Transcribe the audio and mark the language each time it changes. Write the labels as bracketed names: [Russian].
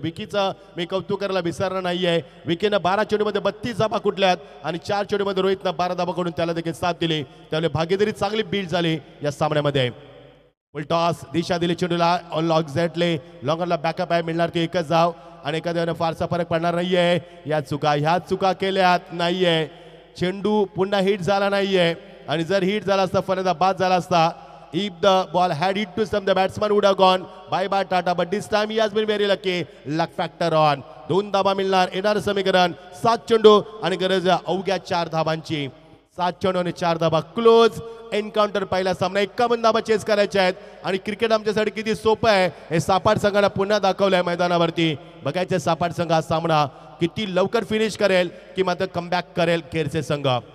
[Marathi] विकीचं मी कौतुक करायला विसरणार नाहीये. विकीनं 12 चेंडूमध्ये 32 धाबा कुठल्यात आणि 4 चेंडूमध्ये रोहितनं 12 धाबा कडून त्याला देखील साथ दिली, त्यामुळे भागीदारी चांगली बीट झाली या सामन्यामध्ये. फुल टॉस, दिशा दिली चेंडूला ऑन एक्झॅक्टली. लॉंगरला बॅकअप आहे, मिळणार ती एकच धाव आणि एखाद्याने फारसा फरक पडणार नाहीये. ह्या चुका केल्यात नाहीये. चेंडू पुन्हा हिट झाला नाहीये आणि जर हिट झाला असता फलंदाज बाद झाला असता. [English] If the ball had hit to some, the batsman would have gone bye Tata, but this time he has been very lucky. Luck factor on. [Marathi] 2 धाबा मिळणार. येणार समीकरण 7 चेंडू आणि गरज अवघ्या 4 धाबांची. 7 चेंडू आणि 4 धाबा. Close encounter. पहिला सामना 51 धाबा चेस करायच्या आहेत आणि क्रिकेट आमच्यासाठी किती सोपं आहे हे सापाट संघाला पुन्हा दाखवलंय मैदानावरती. बघायचं सापाट संघ हा सामना किती लवकर फिनिश करेल की मात्र कमबॅक करेल खेळचे संघ.